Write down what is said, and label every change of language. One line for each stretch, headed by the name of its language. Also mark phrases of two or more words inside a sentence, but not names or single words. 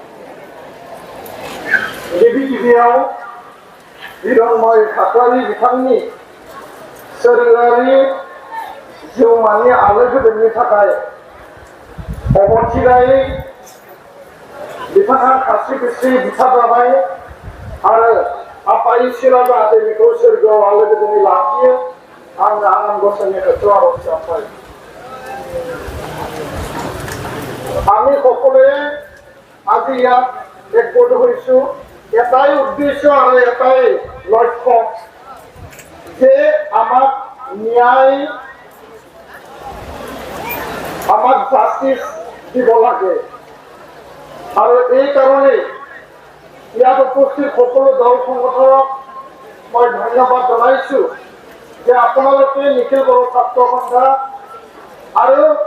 Bodo: गिबि गिबियाव हिरण्मय खाख्लारि बिथांनि सोरगोआरि जिउमानि आलो गोजोननि थाखाय अबथिरायै बिथाङा खास्रि बिस्रि बुथारजाबाय आरो आफा इसोरा जाहाथे बेखौ सोरगोआव आलो गोजोनै लाखियो आं आनान गसाइनि खाथियाव आरज गाबबाय।
Assamese: আমি সকলোৱে আজি ইয়াত একগোট হৈছো এটাই উদ্দেশ্য আৰু এটাই লক্ষ্য যে আমাক ন্যায় আমাক জাষ্টিস দিব লাগে আৰু এই কাৰণে ইয়াত উপস্থিত সকলো দল সংগঠনক মই ধন্যবাদ জনাইছো যে আপোনালোকে নিখিল বড়ো ছাত্ৰ সন্থা আৰু